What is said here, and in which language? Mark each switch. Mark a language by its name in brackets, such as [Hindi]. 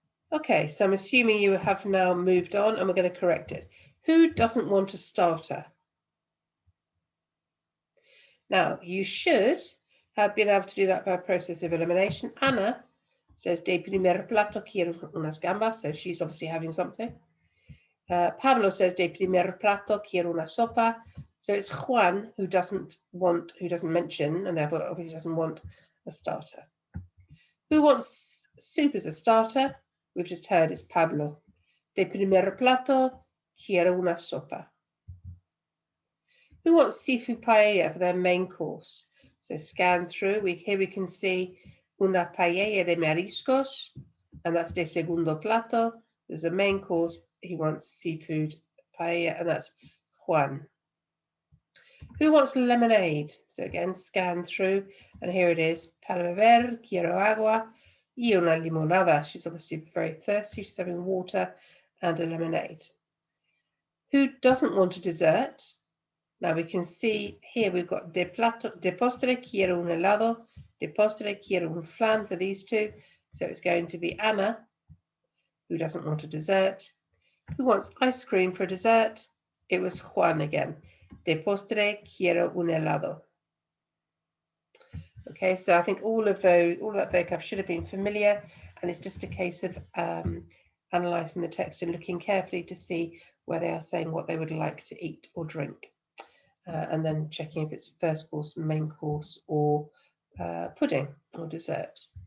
[English] Okay, so I'm assuming you have now moved on and we're going to correct it. Who doesn't want a starter? Now, you should have been able to do that by a process of elimination. Anna says, [Spanish] de primer plato quiero unas gambas, [English] so she's obviously having something. Pablo says, [Spanish] de primer plato quiero una sopa. [English] So it's Juan who doesn't mention, and therefore obviously doesn't want a starter. Who wants soup as a starter? We've just heard it's Pablo. [Spanish] De primer plato quiero una sopa. [English] Who wants seafood paella for their main course? So scan through. Here we can see [Spanish] una paella de mariscos, [English] and that's [Spanish] de segundo plato. [English] There's a main course. He wants seafood paella, and that's Juan. Who wants lemonade? So again, scan through, and here it is. [Spanish] Para beber, quiero agua y una limonada. [English] She's obviously very thirsty. She's having water and a lemonade. Who doesn't want a dessert? Now we can see here we've got [Spanish] de postre quiero un helado, de postre quiero un flan [English] for these two. So it's going to be Anna, who doesn't want a dessert. Who wants ice cream for dessert? It was Juan again. [Spanish] De postre quiero un helado. [English] Okay, so I think all of that vocab should have been familiar, and it's just a case of analysing the text and looking carefully to see where they are saying what they would like to eat or drink, and then checking if it's first course, main course, or pudding or dessert.